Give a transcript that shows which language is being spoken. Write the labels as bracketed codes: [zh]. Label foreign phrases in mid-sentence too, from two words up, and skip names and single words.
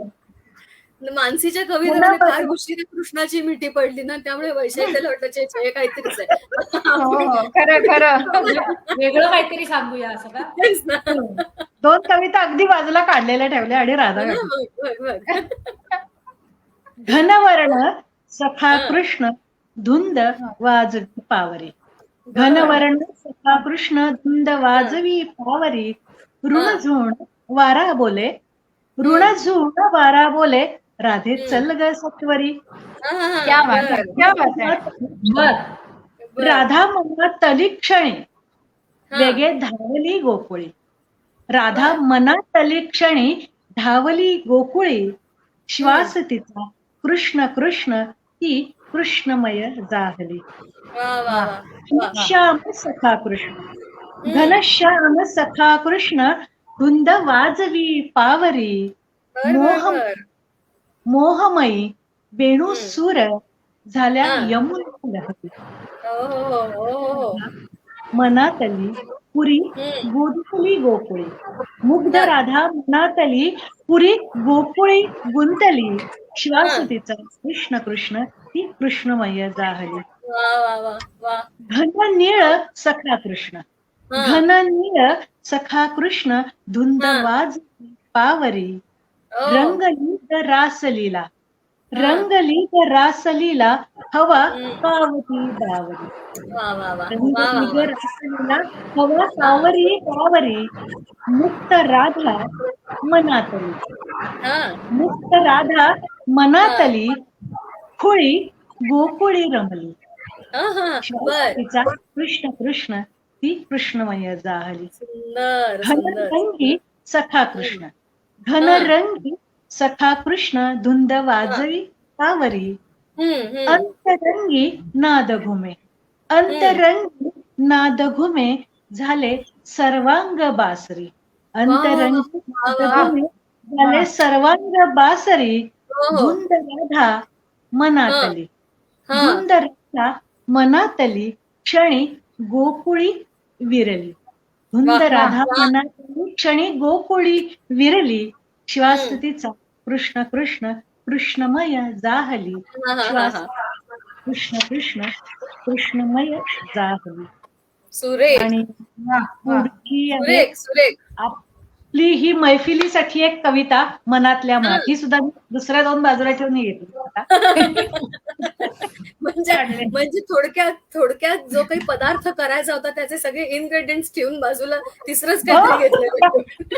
[mr] मानसीच्या कवितेमध्ये फार उशिरा कृष्णाची मिठी पडली ना, त्यामुळे वैशालीला वाटलं हे काहीतरीच आहे. खरं खरं. वेगळं काहीतरी सांगूया असं का? तेच ना. दोन कविता अगदी बाजूला काढलेल्या ठेवल्या आणि राधा घेतली. बघ, बघ. घनवर्ण सखा कृष्ण धुंद वाजवी पावरी. घनवर्ण सखा कृष्ण धुंद वाजवी पावरी. ऋणझुण वारा बोले, ऋणझुण वारा बोले, राधे चल ग सत्वरी. [hi] क्या बात है, क्या बात है. [mr] बर. राधा मनात तली क्षणी वेगे धावली गोकुळी. राधा मनात तली क्षणी धावली गोकुळी. श्वास तिचा कृष्ण कृष्ण ती कृष्णमय जाहली. वा वा वा. श्याम सखा कृष्ण घनश्याम सखा कृष्ण धुंद वाजवी पावरी. मोह मोहमयी वेणू सूर झाल्या यमुना लहरी. मनातली पुरी गुंतली गोकुळी. मुग्ध राधा मनातली पुरी गोकुळी गुंतली. श्वास तिचा कृष्ण कृष्ण ती कृष्णमय जाहली. घन नीळ सखा कृष्ण घन नीळ सखा कृष्ण धुंद वाज पावरी. रंगली ग रासलीला रंगली ग रासलीला हवा पावती बावरी. रंगली ग रासलीला हवा सावरी पावरी. मुक्त राधा मनातली मुक्त राधा मनातली खुळी गोकुळी रमली. तिचा कृष्ण कृष्ण ती कृष्णमय जाहली. घनरंगी सखा कृष्ण घनरंगी सखा कृष्ण धुंद वाजवी पावरी. अंतरंगी नाद घुमे अंतरंगी नाद घुमे झाले सर्वांग बासरी. अंतरंगी नाद घुमे झाले सर्वांग बासरी. धुंद राधा मनातली धुंद राधा मनातली क्षणी गोकुळी विरली. धुंद राधा मनातली क्षणी गोकुळी विरली. श्वास तिचा कृष्ण कृष्ण कृष्णमय जाहली. श्वास कृष्ण कृष्ण कृष्णमय जाहली. सुरेख. आणि पुढची आहे सुरेख. आपली ही मैफिलीसाठी एक कविता मनातल्या मनात. ही सुद्धा दुसऱ्या दोन बाजूला ठेवून घेतली. म्हणजे थोडक्यात जो काही पदार्थ करायचा होता त्याचे सगळे इन्ग्रेडियंट्स ठेवून बाजूला तिसरंच काहीतरी घेतलं.